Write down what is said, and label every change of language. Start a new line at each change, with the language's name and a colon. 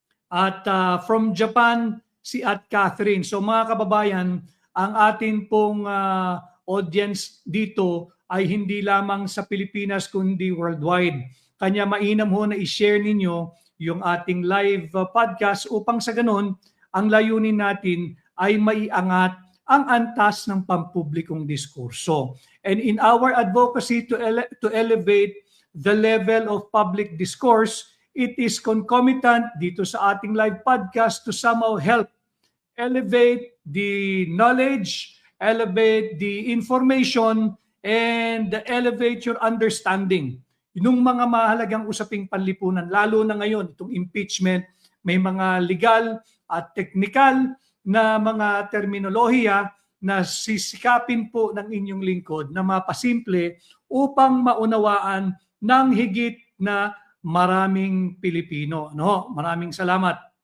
Filipino: At from Japan, si At Catherine. So mga kababayan, ang atin pong audience dito ay hindi lamang sa Pilipinas kundi worldwide. Kanya mainam ho na i-share ninyo yung ating live podcast upang sa ganun, ang layunin natin ay maiangat ang antas ng pampublikong diskurso.
English: And in our advocacy to elevate the level of public discourse, it is concomitant
Filipino: dito sa ating live podcast
English: to somehow help elevate the knowledge, elevate the information, and elevate your understanding.
Filipino: Yung mga mahalagang usaping panlipunan, lalo na ngayon, itong impeachment, may mga legal at technical na mga terminolohiya na sisikapin po ng inyong lingkod na mapasimple upang maunawaan ng higit na maraming Pilipino. No? Maraming salamat.